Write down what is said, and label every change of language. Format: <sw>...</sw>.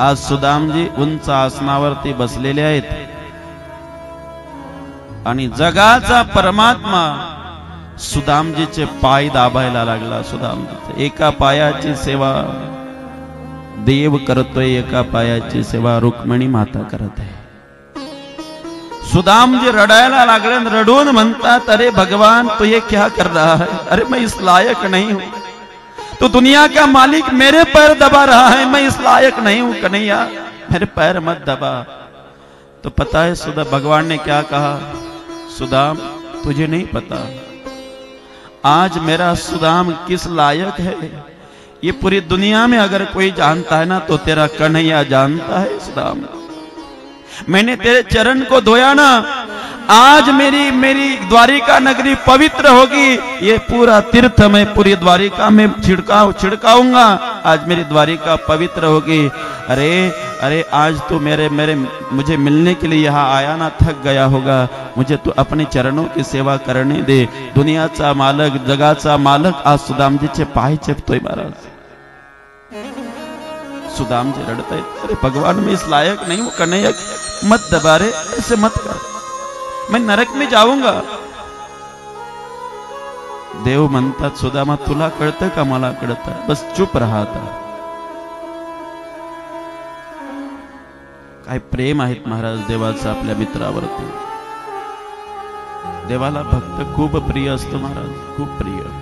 <mr>आज सुदामजी उंच आसनावरती बसलेले आहेत आणि जगाचा परमात्मा सुदामजीचे पाय दाबायला लागला. सुदामजीचे एका पायाची सेवा देव करतोय, एका पायाची सेवा रुक्मिणी माता करत आहे. सुदामजी रडायला लागले, रडून म्हणतात,</mr> <hi>अरे भगवान तो ये क्या कर रहा है? अरे मैं इस लायक नहीं हूं, तो दुनिया का मालिक मेरे पैर दबा रहा है, मैं इस लायक नहीं हूं कन्हैया, मेरे पैर मत दबा. तो पता है सुदा भगवान ने क्या कहा? सुदाम तुझे नहीं पता आज मेरा सुदाम किस लायक है, ये पूरी दुनिया में अगर कोई जानता है ना तो तेरा कन्हैया जानता है. सुदाम मैंने तेरे चरण को धोया ना, आज मेरी द्वारिका नगरी पवित्र होगी. ये पूरा तीर्थ मैं पूरी द्वारिका में छिड़काऊंगा. आज मेरी द्वारिका पवित्र होगी. अरे अरे आज तो मुझे मिलने के लिए यहाँ आया ना, थक गया होगा. मुझे तो अपने चरणों की सेवा करने दे.</hi> <mr>दुनियाचा मालक, जगाचा मालक आज सुदामजीचे पाय चेपतोय महाराज. सुदामजी रडते,</mr> <hi>अरे भगवान मैं इस लायक नहीं हूं कन्हैया, मत दबा रे, ऐसे मत कर, मैं नरक में जाऊंगा.</hi> <mr>देव म्हणतात, सुदामा तुला कळतं का मला कळतं,</mr> <hi>बस चुप रहा.</hi> <mr>आता काय प्रेम आहेत महाराज देवाचं आपल्या मित्रावरती. देवाला भक्त खूप प्रिय असतो महाराज, खूप प्रिय.</mr>